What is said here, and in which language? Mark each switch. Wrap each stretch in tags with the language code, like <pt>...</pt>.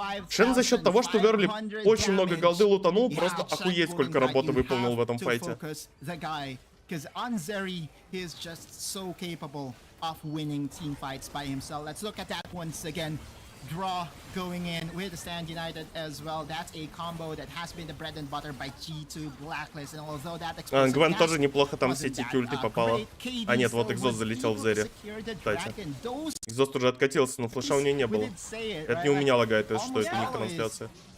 <ru>Шен за счет того, что Верли очень много голды лутанул, просто охуеть, сколько работы выполнил в этом файте.</ru> <en>Draw going in with the Stand United as well. That's a combo that has been the bread and butter by G2 Blacklist. And although that</en> <ru>Гвен тоже неплохо там все эти ульты попала. А нет, вот экзост залетел в Зере. Кстати. Экзост уже откатился, но флеша у нее не было. Это не у меня лагает, это что, это не трансляция.</ru>